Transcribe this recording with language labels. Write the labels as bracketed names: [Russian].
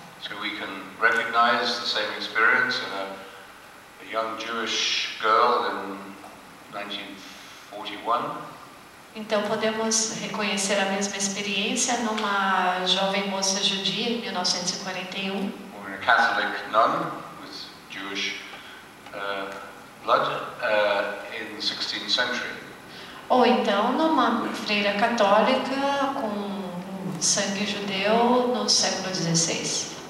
[English] So we can recognize the same experience in a young Jewish girl in 1941. [Portuguese] Então podemos reconhecer a mesma experiência numa jovem moça judia em 1941. [English] Or in a Catholic nun with Jewish blood in the 16th century. [Portuguese] Ou então numa freira católica com sangue judeu no século XVI.